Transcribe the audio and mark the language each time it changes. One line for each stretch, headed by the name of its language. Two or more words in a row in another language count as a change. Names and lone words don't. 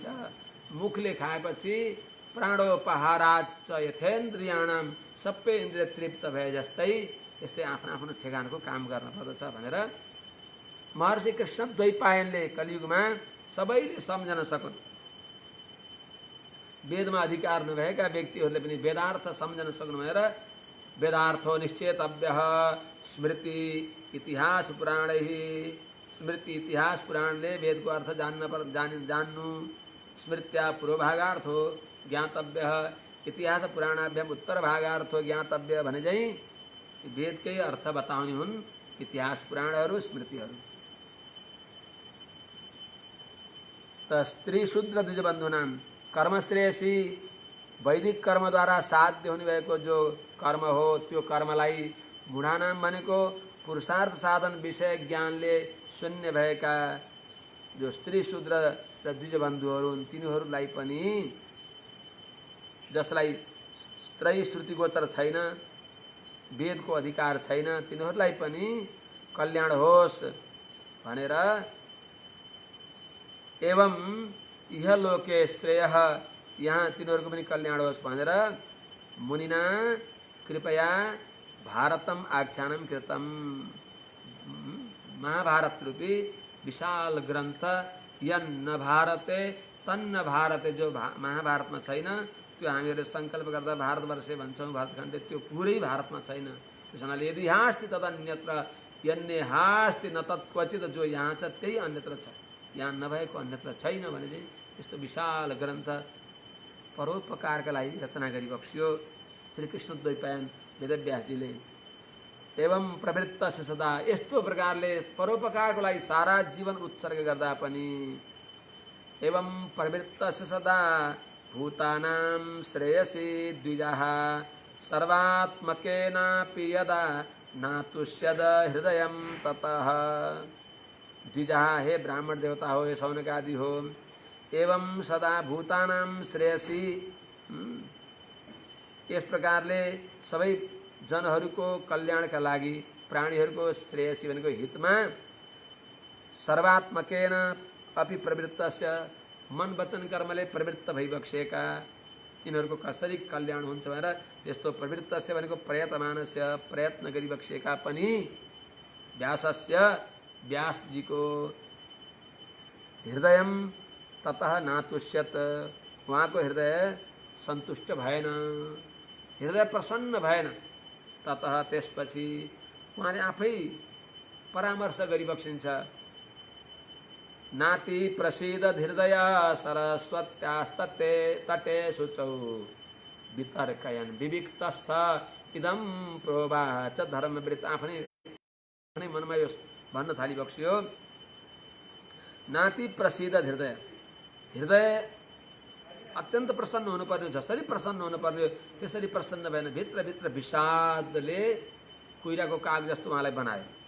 Nepali: मुखले खाएपछि
Sanskrit: प्राणोपहाराच यथेन्द्रियाणाम,
Nepali: सबै इन्द्रिय तृप्त भए जस्तै त्यस्तै आफ्नो आफ्नो ठेगानको काम गर्न पर्दछ भनेर महर्षि कृष्ण द्वैपायनले कलियुगमा सबैले सम्झन सकुन्। वेदमा अधिकार नभएका व्यक्तिहरूले पनि वेदार्थ सम्झन सक्नु भएर
Sanskrit: वेदार्थो निश्चेतव्यः स्मृति इतिहास पुराणै,
Nepali: स्मृति इतिहास पुराणले वेदको अर्थ जान्नु।
Sanskrit: स्मृत्या पूर्वभागार्थो ज्ञातव्यः इतिहास पुराणाभ्याम उत्तरभागार्थो ज्ञातव्य
Nepali: भने चाहिँ वेदकै अर्थ बताउने हुन् इतिहास पुराणहरू स्मृतिहरू।
Sanskrit: त स्त्री शूद्र द्विजबन्धुनां कर्मश्रेयसी,
Nepali: वैदिक कर्मद्वारा साध्य हुने भएको जो कर्म हो त्यो कर्मलाई मूढानाम भनेको पुरुषार्थ साधन विषय ज्ञानले शून्य भएका जो स्त्री शूद्र र द्विजबन्धुहरू हुन् तिनीहरूलाई पनि, जसलाई त्रयी श्रुति गोचर छैन, वेदको अधिकार छैन, तिनीहरूलाई पनि कल्याण होस् भनेर
Sanskrit: एवं इह लोके श्रेयः,
Nepali: यहाँ तिनीहरूको पनि कल्याण होस् भनेर
Sanskrit: मुनिना कृपया भारतम आख्यानम कृतम,
Nepali: महाभारत रूपी विशाल ग्रन्थ
Sanskrit: यन्न भारते तन्न भारते,
Nepali: जो महाभारतमा छैन त्यो हामीहरूले सङ्कल्प गर्दा भारतवर्षे भन्छौँ भारतखण्डे, त्यो पुरै भारतमा छैन। त्यस हुनाले
Sanskrit: यदि हास्ति तदन्यत्र यन्ने हास्ति न तत्क्वचित,
Nepali: जो यहाँ छ त्यही अन्यत्र छ, यहाँ नभएको अन्यत्र छैन भने चाहिँ यस्तो विशाल ग्रन्थ परोपकारका लागि रचना गरी बक्सियो श्रीकृष्ण द्वैपायन वेदव्यासजीले।
Sanskrit: एवं प्रवृत्तस्य सदा,
Nepali: यस्तो प्रकारले परोपकारको लागि सारा जीवन उत्सर्ग गर्दा पनि
Sanskrit: एवं प्रवृत्तस्य सदा भूतानां श्रेयसी द्विजः सर्वात्मकेनापि यदा नातुष्यद हृदयं ततः।
Nepali: द्विजः, हे ब्राह्मण देवता हो, हे सौनक आदि हो,
Sanskrit: एवं सदा भूतानां श्रेयसी,
Nepali: यस प्रकारले सबै जनहरूको कल्याणका लागि, प्राणीहरूको श्रेयसी भनेको हितमा,
Sanskrit: सर्वात्मकेन अपि प्रवृत्तस्य,
Nepali: मन वचन कर्मले प्रवृत्त भइबक्सेका यिनीहरूको कसरी कल्याण हुन्छ भनेर त्यस्तो प्रवृत्तस्य भनेको प्रयतमानस्य, प्रयत्न गरिबक्सेका पनि व्यासस्य, व्यासजीको
Sanskrit: हृदयम ततः नातुष्यत,
Nepali: उहाँको हृदय सन्तुष्ट भएन, हृदय प्रसन्न भएन। ततः त्यसपछि उहाँले आफै परामर्श गरिबक्सिन्छ।
Sanskrit: नाति प्रसीद हृदय सरस्वत्यास्तते तटे शुचौ वितर्कयन् विविक्तस्थ इदं प्रोवाच धर्मवृत्त,
Nepali: आफ्नै मनमा यो भन्न थालिबक्सियो।
Sanskrit: नाति प्रसीद हृदय,
Nepali: हृदय अत्यन्त प्रसन्न हुनुपर्ने, जसरी प्रसन्न हुनुपर्ने त्यसरी प्रसन्न भएन, भित्रभित्र विषादले कुइराको काग जस्तो उहाँलाई बनायो।